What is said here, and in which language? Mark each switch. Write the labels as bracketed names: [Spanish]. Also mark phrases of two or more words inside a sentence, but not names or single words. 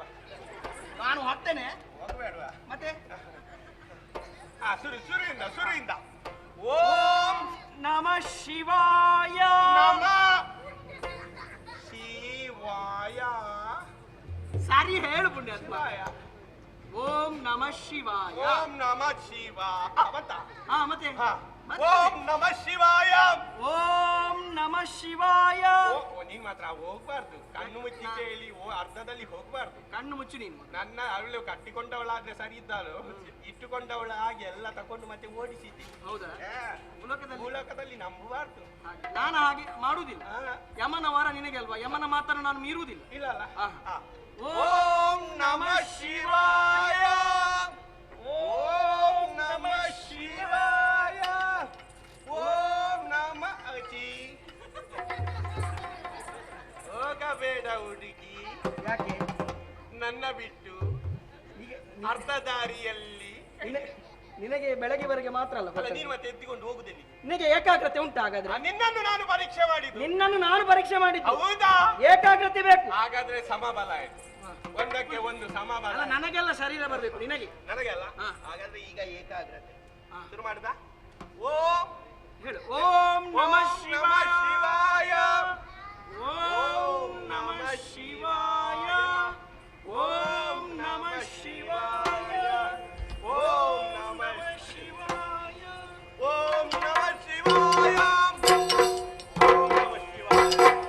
[Kannada] ನಾನು ಹೊತ್ತೇನೆ. ಹೋಗಬೇಡವಾ? ಮತ್ತೆ ಸುರಿಯಿಂದ [Sanskrit] ಓಂ ನಮಃ ಶಿವಾಯ. ಶಿವಾಯ. [Kannada] ಸರಿ ಹೇಳು ಪುಣ್ಯಾತ್ಮ. [Sanskrit] ಓಂ ನಮಃ ಶಿವಾಯ. ಓಂ ನಮಃ ಶಿವಾಯ. [Kannada] ಮತ್ತೆ [Sanskrit] ಓಂ ನಮಃ ಶಿವಾಯ. ಓಂ ನಮಃ ಶಿವಾಯ. [Kannada] ನೀನ್ ಮಾತ್ರ ಹೋಗ್ಬಾರ್ದು. ಕಣ್ಣು ಮುಚ್ಚಿ ಕೇಳಿ ಅರ್ಧದಲ್ಲಿ ಹೋಗ್ಬಾರ್ದು. ಕಣ್ಣು ಮುಚ್ಚು ನೀನು. ನನ್ನ ಅವಳು ಕಟ್ಟಿಕೊಂಡವಳಾದ್ರೆ ಸರಿ ಇದ್ದಾಳು, ಇಟ್ಟುಕೊಂಡವಳ ಹಾಗೆ ಎಲ್ಲ ತಕೊಂಡು ಮತ್ತೆ ಓಡಿಸಿದ್ದೀನಿ. ಹೌದಾ? ಭೂಲೋಕದಲ್ಲಿ ನಂಬಬಾರ್ದು. ನಾನು ಹಾಗೆ ಮಾಡುವುದಿಲ್ಲ. ಯಮನ ವಾರ ನಿನಗೆ ಅಲ್ವಾ? ಯಮನ ಮಾತನ್ನು ನಾನು ಮೀರುವುದಿಲ್ಲ. ಇಲ್ಲ. [Sanskrit] ಓಂ ನಮಃ ಶಿವಾಯ. ಓಂ ನಮಃ ಶಿವಾಯ. ಓಂ ನಮಃ [Kannada] ಹೋಗಬೇಡ ಹುಡುಗಿ. ಯಾಕೆ? ನನ್ನ ಬಿಟ್ಟು ಅರ್ಧ ದಾರಿಯಲ್ಲಿ ನಿನಗೆ ಬೆಳಗ್ಗೆವರೆಗೆ ಮಾತ್ರ ಅಲ್ಲ ಅಲ್ಲ, ನೀನು ಮತ್ತೆ ಎತ್ತಿಕೊಂಡು ಹೋಗುದಿಲ್ಲ. ನಿನಗೆ ಏಕಾಗ್ರತೆ ಉಂಟು ಹಾಗಾದ್ರೆ? ನಿನ್ನನ್ನು ನಾನು ಪರೀಕ್ಷೆ ಮಾಡಿದ್ದು. ನಿನ್ನನ್ನು ನಾನು ಪರೀಕ್ಷೆ ಮಾಡಿದ್ದು. ಹೌದಾ? ಏಕಾಗ್ರತೆ ಬೇಕು. ಹಾಗಾದ್ರೆ ಸಮಬಲ ಆಯ್ತು. ಒಂದಕ್ಕೆ ಒಂದು ಸಮಬಲ. ಅಲ್ಲ, ನನಗೆಲ್ಲ ಶರೀರ ಬರ್ಬೇಕು, ನಿನಗೆ ನನಗೆಲ್ಲ. ಹಾಗಾದ್ರೆ ಈಗ ಏಕಾಗ್ರತೆ ಶುರು ಮಾಡುದಾ? ಹೇಳು. [Sanskrit] ಓಂ ನಮಃ ಶಿವಾಯ, ಓಂ ನಮಃ ಶಿವಾಯ, ಓಂ ನಮಃ ಶಿವಾಯ, ಓಂ ನಮಃ ಶಿವಾಯ, ಓಂ ನಮಃ ಶಿವಾಯ, ಓಂ ನಮಃ ಶಿವಾಯ.